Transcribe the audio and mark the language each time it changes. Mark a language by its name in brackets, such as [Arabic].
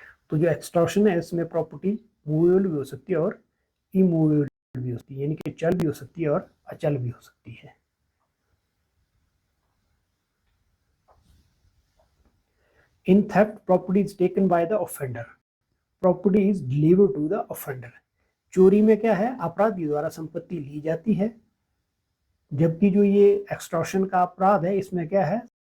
[Hindi] तो जो एक्सटॉर्शन है, इसमें प्रॉपर्टी मूवेबल भी हो सकती है और इमूवेबल भी हो सकती है, यानी कि चल भी हो सकती है और अचल भी हो सकती है। [English] In theft, property is taken by the offender. Property is delivered to the offender. [Hindi] चोरी में क्या है? अपराधी द्वारा संपत्ति ली जाती है, जबकि जो ये एक्सटॉर्शन का अपराध है, इसमें क्या है?